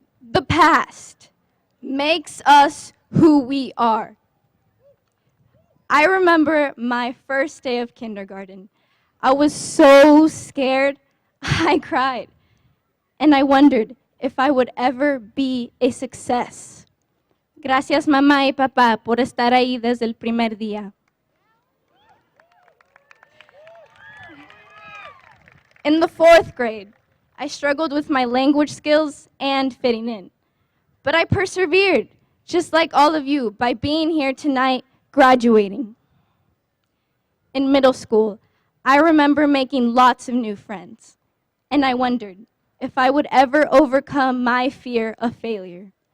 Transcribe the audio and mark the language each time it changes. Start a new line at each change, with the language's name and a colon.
English: The past. makes us who we are. I remember my first day of kindergarten. I was so scared, I cried. And I wondered if I would ever be a success.
Spanish: Gracias, mamá y papá, por estar ahí desde el primer día.
English: In the 4th grade, I struggled with my language skills and fitting in. But I persevered, just like all of you, by being here tonight, graduating. In middle school, I remember making lots of new friends, and I wondered if I would ever overcome my fear of failure.